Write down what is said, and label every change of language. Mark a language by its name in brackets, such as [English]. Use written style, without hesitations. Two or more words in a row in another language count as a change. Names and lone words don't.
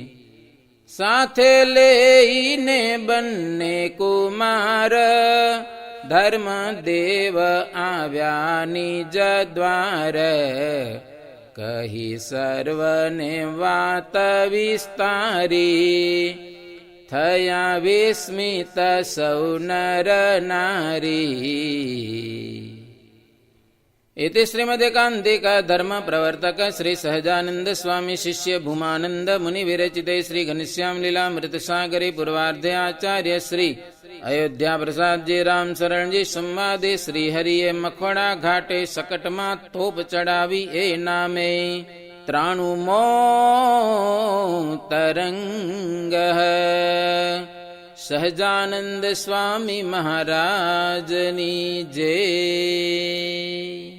[Gujarati] સાથે લઈને બંને કુમાર, ધર્મદેવ આવ્યા નિજ દ્વાર, કહી સર્વને વાત વિસ્તારી, થયા વિસ્મિત સૌ નર નારી. [Sanskrit] इति श्रीमदेकान्तिक धर्म प्रवर्तक श्री सहजानंद स्वामी शिष्य भूमानंद मुनि विरचिते श्री घनश्याम लीलामृत सागरी पूर्वार्धे आचार्य श्री अयोध्या प्रसाद जी राम शरण जी संवादे [Gujarati] શ્રી હરિયે મખવડા ઘાટે સકટ મા તોપ ચઢાવી એ નામે 93 તરંગ સહજાનંદ સ્વામી મહારાજની જય.